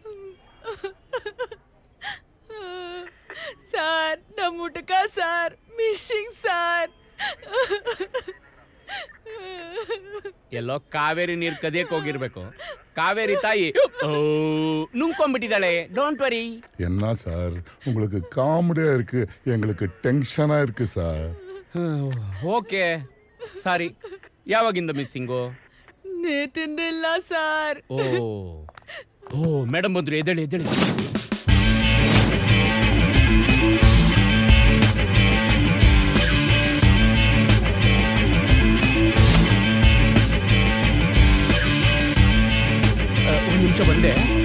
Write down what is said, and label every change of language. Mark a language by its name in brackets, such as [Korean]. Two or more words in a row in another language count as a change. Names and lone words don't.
[Kannada] ಸಾರ್ ನಮ್ಮ ಊಟಕ ಸಾರ್ ಮಿಸ್ಸಿಂಗ್ ಸಾರ್. ಎಲ್ಲೋ ಕಾವೇರಿ ನೀರು ಕದಿಯಕ್ಕೆ ಹೋಗಿರ್ಬೇಕು. ಕಾವೇರಿ ತಾಯಿ ನುಂಗ್ಕೊಂಡ್ಬಿಟ್ಟಿದ್ದಾಳೆ. [English] don't worry. [Tamil] என்ன சார் உங்களுக்கு காமெடியா இருக்கு, எங்களுக்கு டென்ஷனா இருக்கு சார். [English] okay sorry. [Kannada] ಯಾವಾಗಿಂದ ಮಿಸ್ಸಿಂಗು? ನೇತಿಂದಿಲ್ಲ ಸಾರ್. ಓ ಮೇಡಮ್ ಬಂದ್ರು, ಎದ್ದೇಳಿ ಎದ್ದೇಳಿ. ಒಂದು ನಿಮಿಷ ಬಂದೆ.